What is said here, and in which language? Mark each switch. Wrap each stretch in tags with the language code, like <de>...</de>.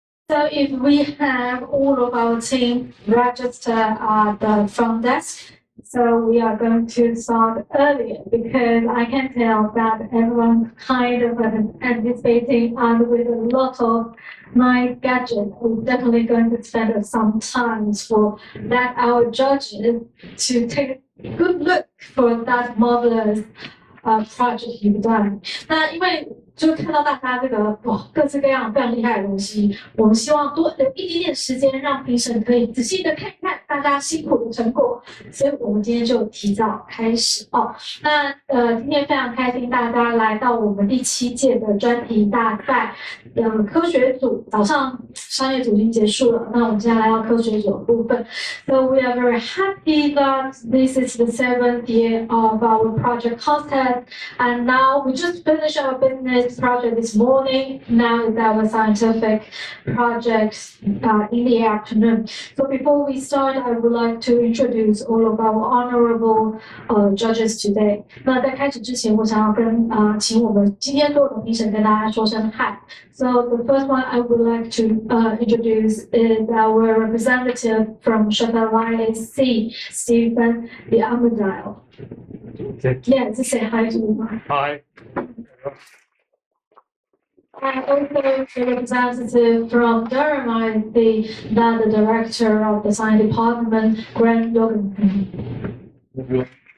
<en>So if we have all of our team register at the front desk, so we are going to start earlier because I can tell that everyone kind of anticipating and with a lot of nice gadgets. We're definitely going to spend some time for that our judges to take a good look for that marvelous project you've done.</en> <zh>那因为就看到大家这个哇各式各样非常厉害的东西，我们希望多留一点点时间，让评审可以仔细的看一看大家辛苦的成果。所以我们今天就提早开始哦。那今天非常开心大家来到我们第7届的专题大赛。科学组早上商业组已经结束了，那我们接下来到科学组的部分。</zh> <en>So we are very happy that this is the 7th year of our project concept, and now we just finished our business project this morning. Now is our scientific project in the afternoon. So before we start, I would like to introduce all of our honorable judges today.</en> <zh>那在开始之前，我想要请我们今天所有的评审跟大家说声嗨。</zh> <en>So the first one I would like to introduce is our representative from Sheffield IAC, Stephen the Armadale. Yeah, just say hi to you. Hi. And also the representative from Durham IAC, the director of the science department, Grant Jorgensen.</en>